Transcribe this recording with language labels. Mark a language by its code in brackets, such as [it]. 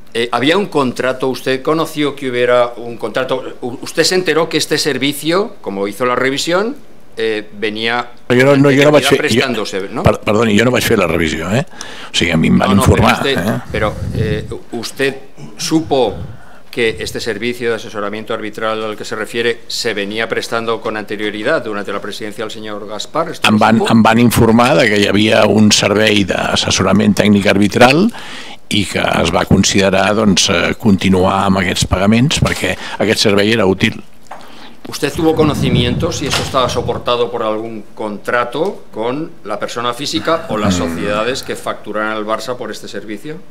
[es] Había un contrato, usted conoció que hubiera un contrato, usted se enteró que este servicio, como hizo la revisión, venía [ca] jo no vaig fer, [es] prestándose, ¿no? [ca] Perdoni, jo no vaig fer la revisió, O sigui, a mi em van informar. [es] Pero usted supo que este servicio de asesoramiento arbitral al que se refiere se venía prestando con anterioridad durante la presidencia del señor Gaspar. [ca] Em van informar de que hi havia un servei d'assessorament tècnic arbitral i que es va considerar continuar amb aquests pagaments perquè aquest servei era útil. [es] ¿Usted tuvo conocimiento si eso estaba soportado por algún contrato con la persona física o las sociedades que facturaran al Barça por este servicio?